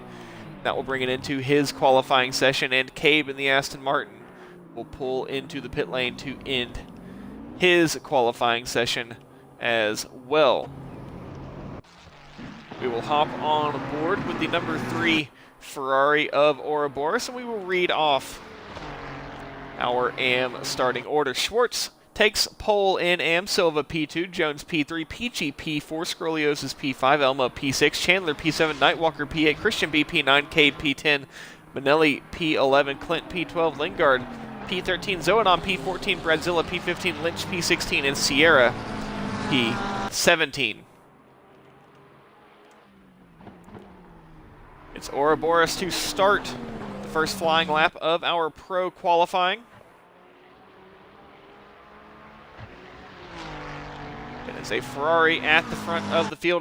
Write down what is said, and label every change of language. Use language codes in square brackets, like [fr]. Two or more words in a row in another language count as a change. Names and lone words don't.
[en] That will bring it into his qualifying session, and Cabe in the Aston Martin will pull into the pit lane to end his qualifying session as well. We will hop on board with the number 3 Ferrari of Ouroboros, and we will read off our AM starting order. Schwartz takes pole in AM, Silva P2, Jones P3, Peachy P4, Scroliosis P5, Elmo P6, Chandler P7, Nightwalker P8, Christian BP9, Cade P10, Manelli P11, Clint P12, Lingard P13, Zoenon P14, Bradzilla P15, Lynch P16, and Sierra P17. It's Ouroboros to start the first flying lap of our pro qualifying. It is a Ferrari at the front of the field.